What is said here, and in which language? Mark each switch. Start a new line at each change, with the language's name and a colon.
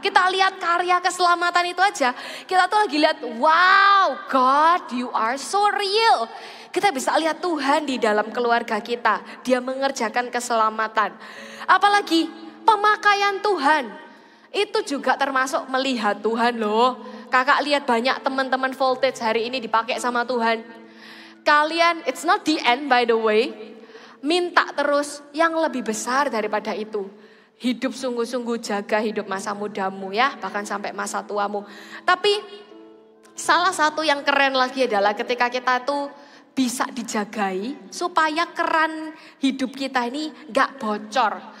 Indonesian: Kita lihat karya keselamatan itu aja. Kita tuh lagi lihat,
English: wow God you are so real.
Indonesian: Kita bisa lihat Tuhan di dalam keluarga kita. Dia mengerjakan keselamatan. Apalagi pemakaian Tuhan. Itu juga termasuk melihat Tuhan loh. Kakak lihat banyak teman-teman voltage hari ini dipakai sama Tuhan. Kalian,
English: it's not the end by the way.
Indonesian: Minta terus yang lebih besar daripada itu. Hidup sungguh-sungguh, jaga hidup masa mudamu ya. Bahkan sampai masa tuamu. Tapi salah satu yang keren lagi adalah ketika kita tuh bisa dijagai supaya keran hidup kita ini gak bocor.